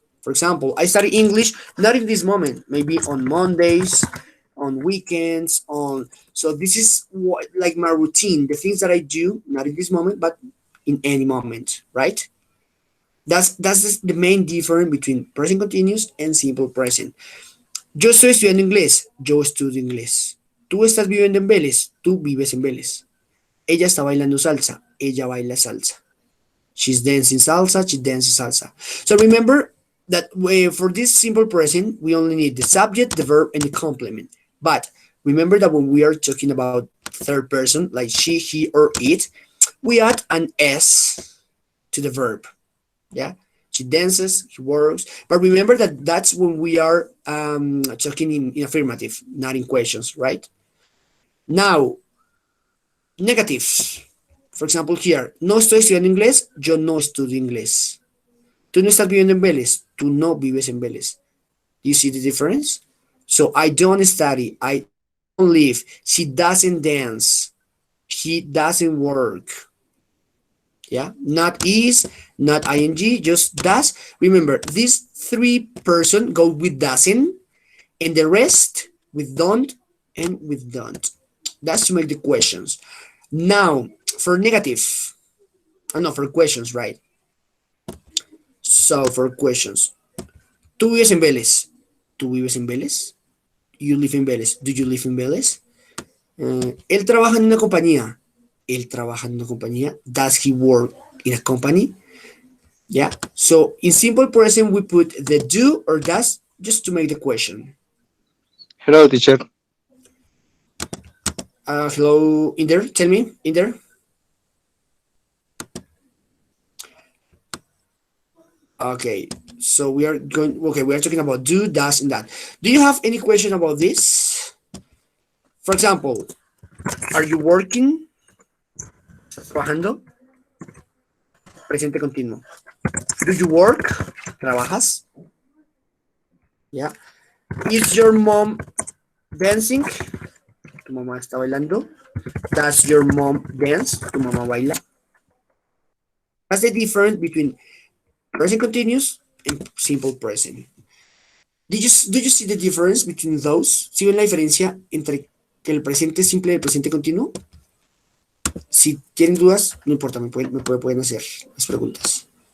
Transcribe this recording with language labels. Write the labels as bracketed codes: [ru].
[en] For example, I study English not in this moment, maybe on Mondays, on weekends, on so this is what like my routine, the things that I do not in this moment, but in any moment, right? That's the main difference between present continuous and simple present. [es] Yo estoy estudiando inglés, yo estudio inglés. Tú estás viviendo en Vélez, tú vives en Vélez. Ella está bailando salsa, ella baila salsa. [en] She's dancing salsa, she dances salsa. So remember that for this simple present, we only need the subject, the verb, and the complement. But remember that when we are talking about third person, like she, he, or it, we add an S to the verb. Yeah, she dances, he works. But remember that that's when we are talking in affirmative, not in questions, right? Now, negatives. For example, here, [es] no estoy estudiando inglés, yo no estudio inglés. Tú no estás viviendo en Vélez, tú no vives en Vélez. [en] Do you see the difference? So I don't study, I don't live, she doesn't dance, he doesn't work. Yeah, not is, not ing, just does. Remember, these three person go with doesn't, and the rest with don't and with don't. That's to make the questions. Now, for negative, no, for questions, right? So, for questions. [es] ¿Tú vives en Vélez? ¿Tú vives en Vélez? [en] You live in Vélez. Do you live in Vélez? [es] Él trabaja en una compañía. Él trabaja en una compañía. [en] Does he work in a company? Yeah. So in simple present, we put the do or does just to make the question. Hello, teacher. Hello, in there. Tell me, in there. Okay. So we are going. Okay, we are talking about do, does, and that. Do you have any question about this? For example, are you working? [es] ¿Estás trabajando? Presente continuo. [en] Do you work? [es] ¿Trabajas? Yeah. [en] Is your mom dancing? [es] Tu mamá está bailando. [en] Does your mom dance? [es] Tu mamá baila. [en] That's the difference between present continuous and simple present. Do you see the difference between those? [es] ¿Sí ven la diferencia entre el presente simple y el presente continuo? Si tienen dudas, no importa, pueden hacer las preguntas.